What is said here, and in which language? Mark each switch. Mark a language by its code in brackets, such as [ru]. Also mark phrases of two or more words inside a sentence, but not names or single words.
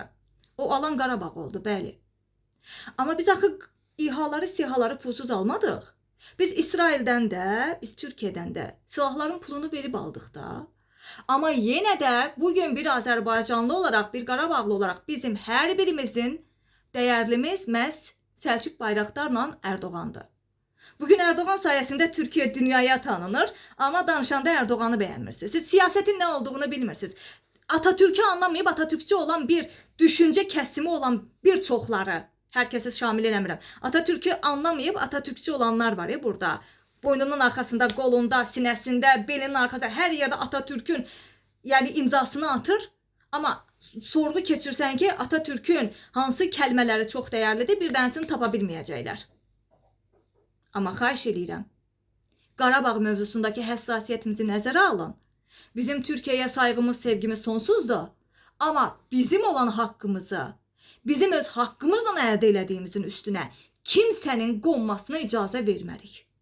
[az] O alan Qarabağ oldu, bəli. Amma biz axı İHA'ları, SİHA'ları pulsuz almadıq. Biz İsraildən də, biz Türkiyədən də silahların pulunu verib aldıq da. Amma yenə də bugün bir Azərbaycanlı olarak, bir Qarabağlı olarak bizim hər birimizin dəyərlimiz məhz Səlcuq Bayraktarla Erdoğan'dır. [tr] Bugün Erdoğan sayesinde Türkiye dünyaya tanınır, ama [az] danışanda Erdoğan'ı bəyənmirsiniz. Siz [tr] siyasetin ne olduğunu [az] bilmirsiniz. Atatürk'ü anlamayıb Atatürkçü olan bir [tr] düşünce kesimi [az] olan bir çoxları, herkesi şamil eləmirəm. Atatürk'ü anlamayıb Atatürkçü olanlar var ya burada. [tr] Boynunun arkasında, kolunda, sinəsində, belinin arkasında her yerde Atatürk'ün yani imzasını atır. [az] Ama sorgu keçirsən ki Atatürk'ün hansı kəlmələri çox dəyərlidir, bir dənsini tapa bilməyəcəklər. Amma xahiş edirəm, Qarabağ mövzusundakı həssasiyyətimizi nəzərə alın. Bizim Türkiyəyə sayğımız, sevgimiz sonsuzdur. Amma bizim olan haqqımızı, bizim öz haqqımızla əldə elədiyimizin üstünə kimsənin qonmasına icazə vermərik.